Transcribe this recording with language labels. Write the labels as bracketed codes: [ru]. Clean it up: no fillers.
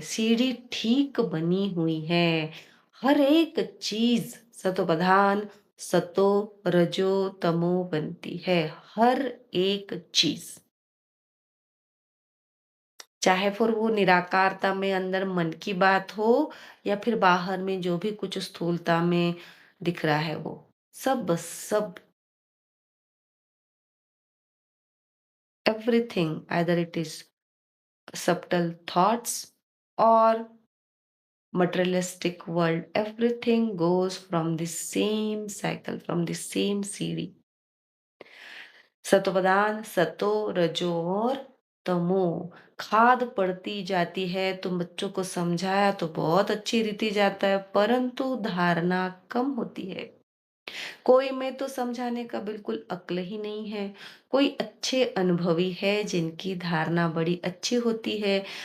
[hi] सीढ़ी ठीक बनी हुई है। हर एक चीज़ सतोप्रधान, सतो, रजो, तमो बनती है। हर एक चीज़। चाहे फिर वो निराकारता में अंदर मन की बात हो या फिर बाहर में जो भी कुछ स्थूलता में दिख रहा है वो। [en] सब everything, either it is subtle thoughts or materialistic world, everything goes from the same cycle, from the same सीढ़ी। [hi] सत्वदान, सतो, रजो और तमो खाद पड़ती जाती है। तुम बच्चों को समझाया तो बहुत अच्छी रीति जाता है, परंतु धारणा कम होती है। कोई में तो समझाने का बिल्कुल अक्ल ही नहीं है। कोई अच्छे अनुभवी है जिनकी धारणा बड़ी अच्छी होती है।